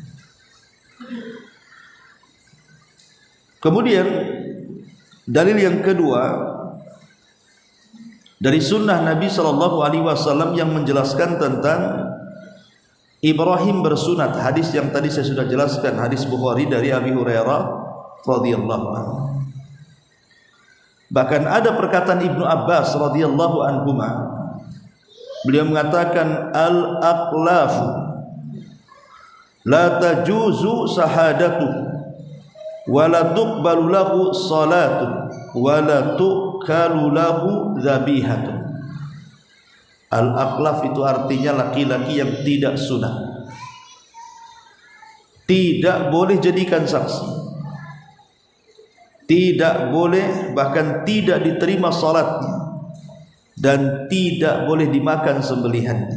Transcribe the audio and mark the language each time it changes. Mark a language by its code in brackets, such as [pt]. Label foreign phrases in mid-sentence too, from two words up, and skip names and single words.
[id] Kemudian dalil yang kedua dari sunnah Nabi SAW yang menjelaskan tentang Ibrahim bersunat, hadis yang tadi saya sudah jelaskan, hadis Bukhari dari Abi Hurairah [ar] رضي الله عنه. [id] Bahkan ada perkataan Ibnu Abbas [ar] رضي الله عنهما, [id] beliau mengatakan [ar] الأقلف لا تجوز شهادته ولا تقبل له صلاة ولا تؤكل له ذبيحته. [id] Al-aqlaf itu artinya laki-laki yang tidak sunat, tidak boleh jadikan saksi, tidak boleh, bahkan tidak diterima salatnya, dan tidak boleh dimakan sembelihannya.